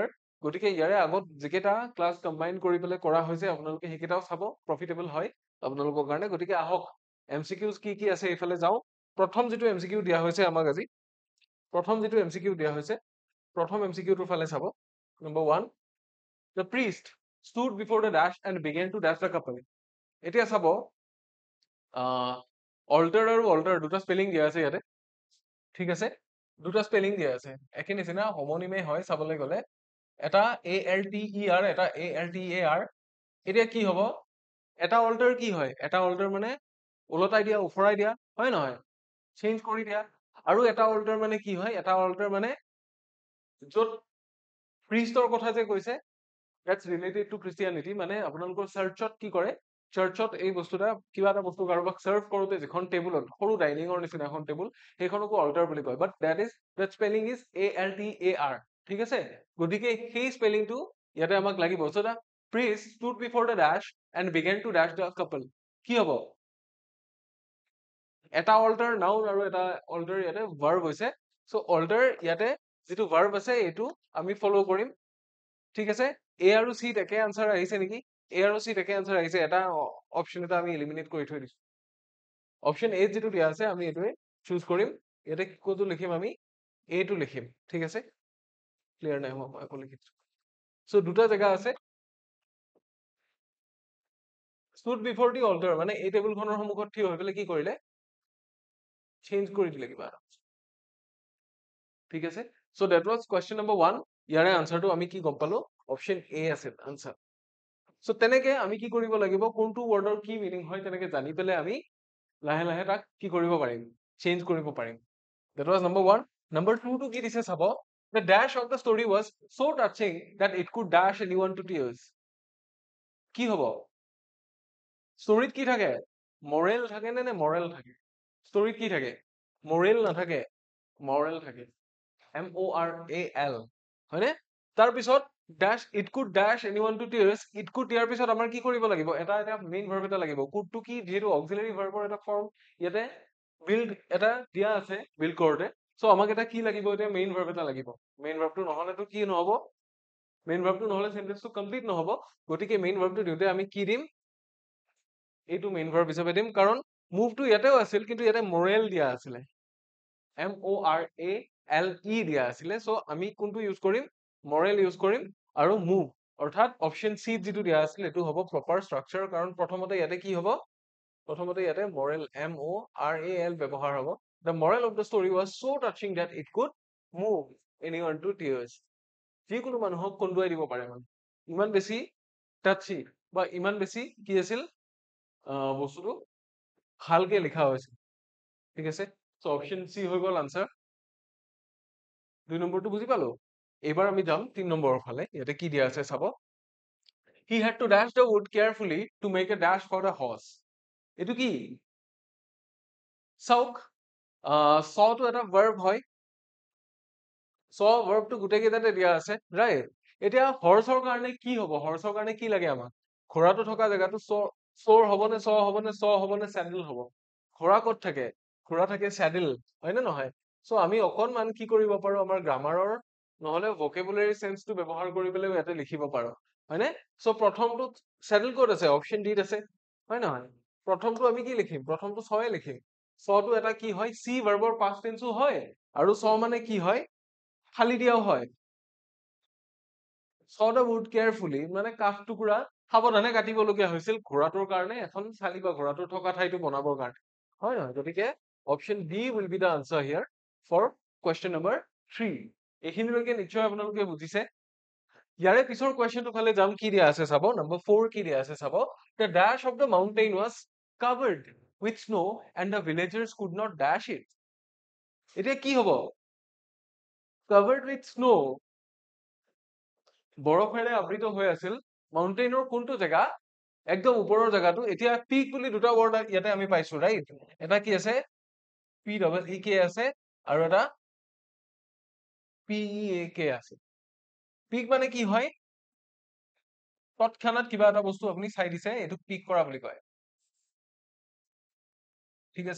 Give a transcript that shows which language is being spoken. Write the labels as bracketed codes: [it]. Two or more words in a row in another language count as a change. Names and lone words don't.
[as] গতিকে ইয়াৰে আগত যিকেইটা ক্লাছ কম্বাইন কৰি পেলাই কৰা হৈছে আপোনালোকে সেইকেইটাও চাব, প্ৰফিটেবল হয় আপোনালোকৰ কাৰণে। গতিকে আহক MCQs কি কি আছে এইফালে যাওঁ। প্ৰথম যিটো MCQ দিয়া হৈছে আমাক আজি, প্ৰথম যিটো MCQ দিয়া হৈছে, প্ৰথম MCQটোৰ ফালে চাব। নম্বৰ 1, [en] the priest stood before the dash and began to dash the couple. [as] এতিয়া চাব altar আৰু altar দুটা স্পেলিং দিয়া আছে ইয়াতে, ঠিক আছে? দুটা স্পেলিং দিয়া আছে, একে নিচিনা হোমনিমে হয় চাবলৈ গ'লে। এটা ALTER, এটা ALTAR। এতিয়া কি হ'ব, এটা altar কি হয়, এটা altar মানে ওলটাই দিয়া, উফৰাই দিয়া, হয় নহয়? চেঞ্জ কৰি দিয়া। আৰু এটা altar মানে কি হয়, এটা altar মানে য'ত প্ৰিষ্টৰ কথা যে কৈছে, [en] that's related to Christianity। [as] মানে আপোনালোকৰ চাৰ্চত কি কৰে, চাৰ্চত এই বস্তুটা কিবা এটা বস্তু কাৰোবাক চাৰ্ভ কৰোতে যিখন টেবুলত, সৰু ডাইনিঙৰ নিচিনা এখন টেবুল, সেইখনকো অল্টাৰ বুলি কয়। [en] বাট that spelling is ALTAR, [as] ঠিক আছে? গতিকে সেই স্পেলিংটো ইয়াতে আমাক লাগিব। [en] So the priest stood before the dash and began to dash the couple. [as] কি হ'ব? এটা [en] altar noun [as] আৰু এটা অল্টাৰ ইয়াতে ভাৰ্ব হৈছে। চ' অল্টাৰ ইয়াতে যিটো ভাৰ্ব আছে এইটো আমি ফলো কৰিম, ঠিক আছে? A আৰু C একে আনসাৰ আহিছে নেকি? A আৰু C একে আনসাৰ আহিছে। এটা অপশ্যন এটা আমি এলিমিনেট কৰি থৈ দিছো। অপশ্যন A যিটো দিয়া আছে আমি এইটোৱে চুজ কৰিম। ইয়াতে কোনটো লিখিম, আমি A টো লিখিম, ঠিক আছে? ক্লিয়াৰ নাই হোৱা, মই আকৌ লিখিছো। চ' দুটা জেগা আছে। [en] stood before the altar [as] মানে এই টেবুলখনৰ সন্মুখত থিয় হৈ পেলাই কি কৰিলে, চেঞ্জ কৰি দিলে কিবা, ঠিক আছে? [en] চ' that was question number 1। [as] ইয়াৰে আনসাৰটো আমি কি গম পালো, অপশ্যন A আছিল আনসাৰ। চ' তেনেকে আমি কি কৰিব লাগিব, কোনটো ৱৰ্ডৰ কি মিনিং হয় তেনেকে জানি পেলাই আমি লাহে লাহে তাক কি কৰিব পাৰিম, চেঞ্জ কৰিব পাৰিম। [en] That was number 1। [as] Number 2 টো কি দিছে চাব, [en] the dash of the story was so touching that it could dash anyone to tears। [as] কি হ'ব, ষ্টৰিত কি থাকে, মৰেল থাকে নে মৰেল থাকে? ষ্টৰিত কি থাকে, মৰেল নাথাকে, মৰেল থাকে, MORAL, হয়নে? তাৰপিছত [en] dash it could dash anyone to tears, it could [as] ইয়াৰ পিছত আমাৰ কি কৰিব লাগিব, এটা [en] main verb [as] এটা লাগিব। could টো কি, যিহেতু [en] auxiliary verb [as] এটা ফৰ্ম ইয়াতে বিল্ড এটা দিয়া আছে বিল্ড কৰোতে। চ' আমাক এটা কি লাগিব, এতিয়া [en] main verb [as] এটা লাগিব। [en] main verb [as] নহলেতো কি নহব, [en] main verb [as] নহলে সেন্টেন্সটো কমপ্লিট নহব। গতিকে [en] main verb [as] দিওঁতে আমি কি দিম, এইটো [en] main verb [as] হিচাপে দিম, কাৰণ মুভটো ইয়াতেও আছিল কিন্তু ইয়াতে মৰেল দিয়া আছিলে, MORALE দিয়া আছিলে। চ' আমি কোনটো ইউজ কৰিম, মৰেল ইউজ কৰিম। আৰু মুভ অৰ্থাৎ অপশ্যন চি যিটো দিয়া আছিল এইটো হ'ব [en] proper structure, [as] কাৰণ প্ৰথমতে ইয়াতে কি হ'ব, প্ৰথমতে ইয়াতে মৰেল MORAL ব্যৱহাৰ হ'ব। [en] The moral of the story was so touching that it could move anyone to tears। [as] যিকোনো মানুহক কন্দুৱাই দিব পাৰে, মানে ইমান বেছি টাচি বা ইমান বেছি কি আছিল বস্তুটো ভালকে লিখা হৈছিল, ঠিক আছে? চ' অপশ্যন চি হৈ গ'ল আনসাৰ। 2 নম্বৰটো বুজি পালো। এইবাৰ আমি যাম 3 নম্বৰৰ ফালে। ইয়াতে কি দিয়া আছে চাব, [en] he had to dash the wood carefully to make a dash for the horse। [as] এইটো কি, চাওক sawটো এটা verb হয় [en] saw verb [as] টো গোটেই কেইটাতে দিয়া আছে ৰাইট এতিয়া হৰ্চৰ কাৰণে কি হ'ব হৰ্চৰ কাৰণে কি লাগে আমাক ঘোঁৰাটো থকা জেগাটো চোৰ হ'বনে চ হ'বনে চ হ'বনে চেণ্ডেল হ'ব ঘোঁৰা ক'ত থাকে ঘোঁৰা থাকে চেডেল হয় নে নহয় চ' আমি অকনমান কি কৰিব পাৰো আমাৰ গ্ৰামাৰৰ নহলে ভকেবুলাৰী চেন্সটো ব্যৱহাৰ কৰি পেলাই ইয়াতে লিখিব পাৰো হয়নে চ' প্ৰথমটো চেডেল ক'ত আছে অপশ্যন ডিত আছে হয় নহয় প্ৰথমটো আমি কি লিখিম প্ৰথমটো চয়ে লিখিম চটো এটা কি হয় চি ভাৰ্বৰ [en] past tense [as] হয় আৰু চ মানে কি হয় ফালি দিয়াও হয় [en] saw the wood carefully [as] মানে কাঠ টুকুৰা সাৱধানে কাটিবলগীয়া হৈছিল ঘোঁৰাটোৰ কাৰণে এখন চালি বা ঘোঁৰাটোৰ থকা ঠাইটো বনাবৰ কাৰণে হয় নহয় গতিকে [en] option D will be the answer here for question number 3 [as] এইখিনিলৈকে নিশ্চয় আপোনালোকে বুজিছে ইয়াৰে পিছৰ কুৱেশ্যনটো ফালে যাম কি দিয়া আছে চাব নম্বৰ 4 কি দিয়া আছে চাব [en] the dash of the mountain was covered with snow and the villagers could not dash it [as] এতিয়া কি হ'ব [en] covered with snow [as] বৰফেৰে আবৃত হৈ আছিল মাউণ্টেইনৰ কোনটো জেগা একদম ওপৰৰ জেগাটো এতিয়া পিক বুলি দুটা ৱৰ্ড ইয়াতে আমি পাইছো ৰাইট এটা কি আছে [en] P double E K [as] আছে আৰু এটা [en] P E A K [as] আছে পিক মানে কি হয় তৎক্ষণাত কিবা এটা বস্তু আপুনি চাই দিছে এইটোক পিক কৰা বুলি কয় ঠিক আছে